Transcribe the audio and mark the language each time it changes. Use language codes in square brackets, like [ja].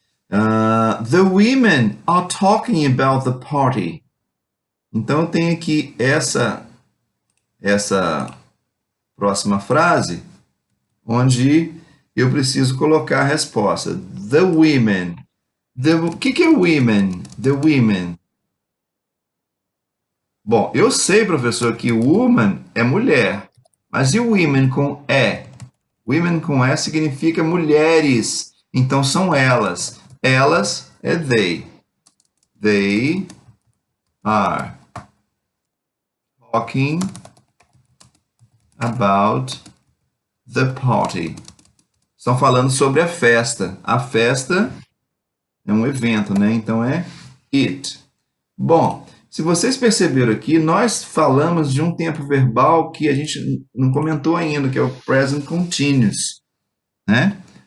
[en] The women are talking about the party. [pt] Então, eu tenho aqui essa próxima frase, onde eu preciso colocar a resposta. [en] The women. [pt] O que é women? [en] The women. [pt] Bom, eu sei, professor, que woman é mulher. Mas e women com E? Women com E significa mulheres. Então, são elas. Elas é they. [en] They are talking about the party. [pt] Estão falando sobre a festa. A festa é um evento, né? Então é it. Bom, se vocês perceberam aqui, nós falamos de um tempo verbal que a gente não comentou ainda, que é o present continuous, né?